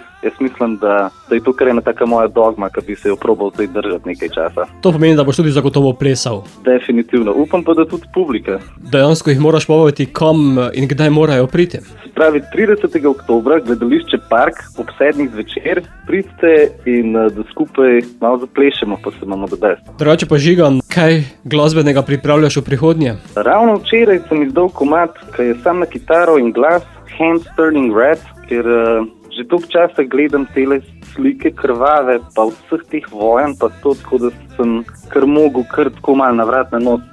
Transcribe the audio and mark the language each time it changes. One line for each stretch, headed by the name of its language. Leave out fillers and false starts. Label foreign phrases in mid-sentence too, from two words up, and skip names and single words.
Slovenian: Jaz mislim, da je to kar ena taka moja dogma, ki bi se jo probal zdaj držati nekaj časa. To pomeni, da boš tudi zagotovo plesal? Definitivno. Upam pa, da tudi publika. Dejansko jih moraš povabiti, kam in kdaj morajo priti? Se pravi, 30. oktobra, gledališče Park, ob 7. zvečer, pridite in da skupaj malo zaplešemo, pa se imamo
English: the best.
Slovenian: Drugače pa Žigan, kaj glasbenega pripravljaš v prihodnje? Ravno včeraj sem izdal komad, ki je sam na kitaro in glas, Hands Turning Red, ker že toliko časa gledam tele slike krvave, pa vseh teh vojen, pa to, tako da sem kar mogel kar tako malo na vrat na nos.